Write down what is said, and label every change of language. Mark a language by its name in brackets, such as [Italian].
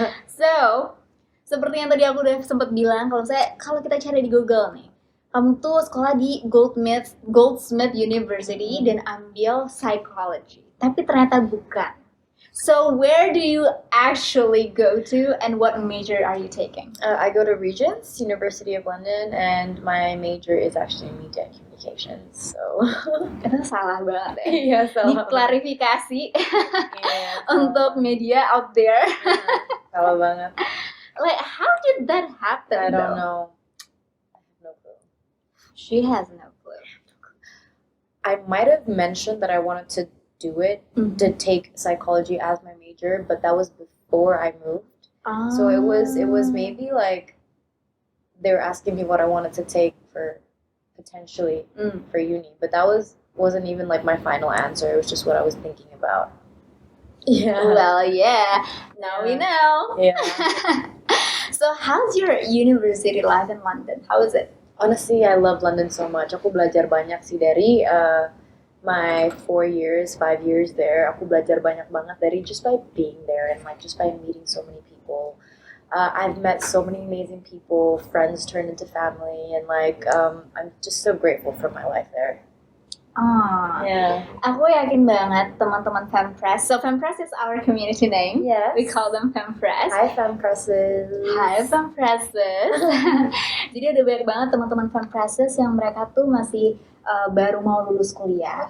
[Indonesian] So, seperti yang tadi aku udah sempat bilang, kalau kita cari di Google nih, kamu tuh sekolah di Goldsmith University dan ambil psychology. Tapi ternyata bukan. [English] So where do you actually go to and what major are you taking? I go to Regent's University of London and my major is actually media and communications. So [Indonesian] Itu salah banget ya. Iya, salah. Diklarifikasi untuk media out there. Salah banget. [English] Like how did that happen? I don't know. She has no clue. I might have mentioned that I wanted to do it, to take psychology as my major, but that was before I moved. So it was maybe like they were asking me what I wanted to take for potentially for uni, but that wasn't even like my final answer. It was just what I was thinking about. Yeah. Well, yeah. Now we know. Yeah. So, how's your university life in London? How is it? Honestly, I love London so much. [Indonesian] Aku belajar banyak sih dari [English] my 5 years there. [Indonesian] Aku belajar banyak banget dari [English] just by being there and like just by meeting so many people. I've met so many amazing people, friends turned into family, and like I'm just so grateful for my life there. Yeah. [Indonesian] Aku yakin banget teman-teman Fempress. [English] So Fempress is our community name. Yes. We call them Fempress. Hi Fempresses. Hi Fempresses. [Indonesian] Jadi ada banyak banget teman-teman Fempresses yang mereka tuh masih baru mau lulus kuliah.